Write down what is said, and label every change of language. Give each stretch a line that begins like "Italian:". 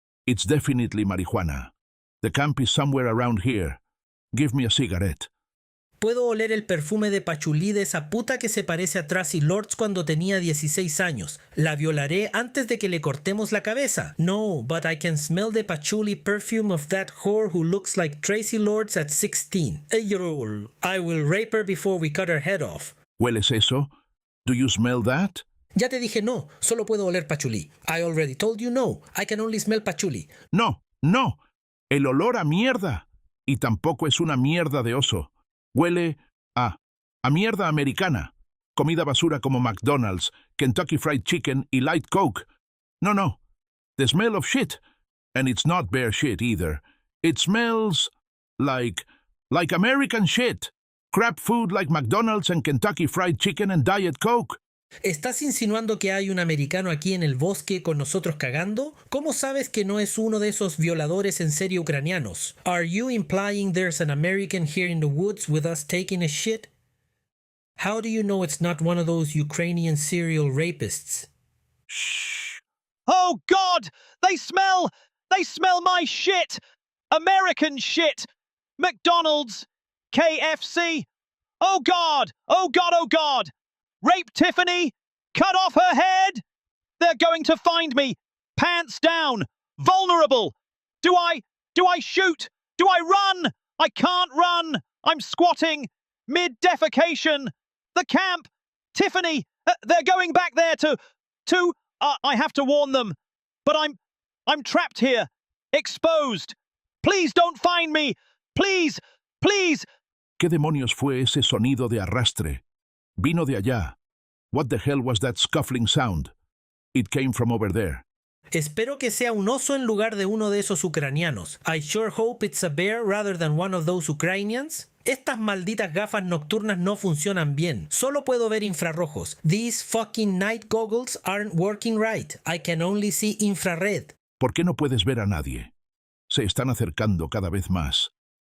English: It's definitely marijuana. The camp is somewhere around here. Give me a cigarette.
Spanish: Puedo oler el perfume de pachulí de esa puta que se parece a Tracy Lords cuando tenía 16 años. La violaré antes de que le cortemos la cabeza.
English: No, but I can smell the patchouli perfume of that whore who looks like Tracy Lords at 16. I will rape her before we cut her head off.
Spanish: ¿Hueles eso?
English: Do you smell that?
Spanish: Ya te dije no, solo puedo oler pachulí.
English: I already told you no, I can only smell pachulí.
Spanish: No, no. El olor a mierda. Y tampoco es una mierda de oso. Huele a mierda americana. Comida basura como McDonald's, Kentucky Fried Chicken y Light Coke. No.
English: The smell of shit. And it's not bear shit either. It smells like American shit. Crap food like McDonald's and Kentucky Fried Chicken and Diet Coke.
Spanish: ¿Estás insinuando que hay un americano aquí en el bosque con nosotros cagando? ¿Cómo sabes que no es uno de esos violadores en serie ucranianos?
English: Are you implying there's an American here in the woods with us taking a shit? How do you know it's not one of those Ukrainian serial rapists? Shh! Oh God! They smell my shit! American shit! McDonald's! KFC! Oh God! Oh God! Oh God! Rape Tiffany! Cut off her head! They're going to find me! Pants down! Vulnerable! Do I shoot? Do I run? I can't run! I'm squatting! Mid-defecation! The camp! Tiffany! They're going back there to... I have to warn them. But I'm trapped here. Exposed. Please don't find me! Please! Please!
Spanish: ¿Qué demonios fue ese sonido de arrastre? Vino de allá.
English: What the hell was that scuffling sound? It came from over there.
Spanish: Espero que sea un oso en lugar de uno de esos ucranianos.
English: I sure hope it's a bear rather than one of those Ukrainians.
Spanish: Estas malditas gafas nocturnas no funcionan bien. Solo puedo ver infrarrojos.
English: These fucking night goggles aren't working right. I can only see infrared.
Spanish: ¿Por qué no puedes ver a nadie? Se están acercando cada vez más.